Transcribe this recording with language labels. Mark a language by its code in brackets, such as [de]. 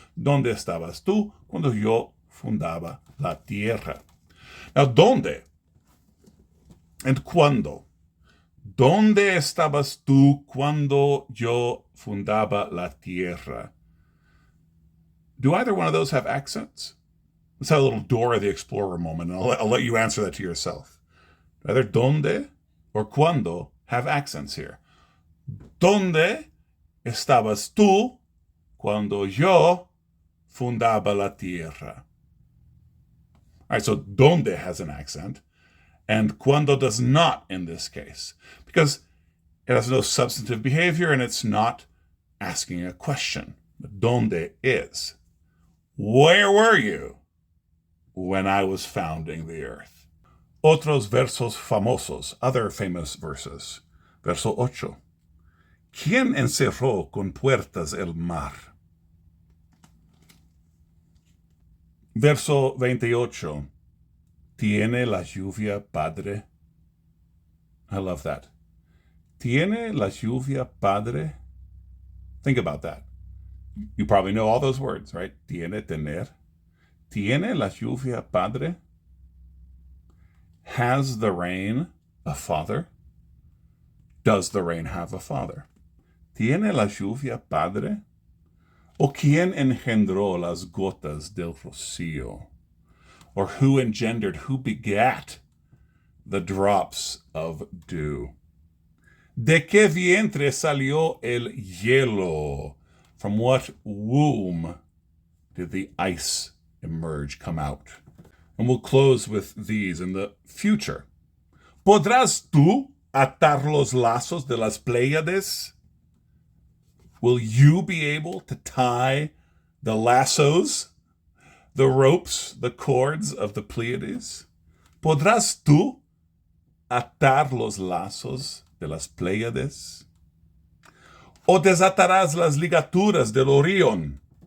[es] ¿Dónde estabas tú cuando yo fundaba la tierra? Now, ¿dónde? And ¿cuándo? ¿Dónde estabas tú cuando yo fundaba la tierra? [en] Do either one of those have accents? Let's have a little Dora the Explorer moment, and I'll let you answer that to yourself. Either ¿dónde or cuándo have accents here. [es] ¿Dónde estabas tú cuando yo fundaba la tierra? [en] All right, so ¿dónde has an accent, and cuándo does not in this case, because it has no substantive behavior and it's not asking a question. ¿Dónde is? Where were you when I was founding the earth? [es] Otros versos famosos, [en] other famous verses. [es] Verso 8. ¿Quién encerró con puertas el mar? Verso 28. ¿Tiene la lluvia padre? [en] I love that. [es] ¿Tiene la lluvia padre? [en] Think about that. You probably know all those words, right? Tiene, tener. ¿Tiene la lluvia padre? Has the rain a father? Does the rain have a father? [es] ¿Tiene la lluvia padre? ¿O quién engendró las gotas del rocío? [en] Or who engendered, who begat the drops of dew? [es] ¿De qué vientre salió el hielo? [en] From what womb did the ice emerge, come out? And we'll close with these in the future. [es] ¿Podrás tú atar los lazos de las Pléyades? [en] Will you be able to tie the lassos, the ropes, the cords of the Pleiades? [es] ¿Podrás tú atar los lazos de las Pléyades? ¿O desatarás las ligaturas del Orión?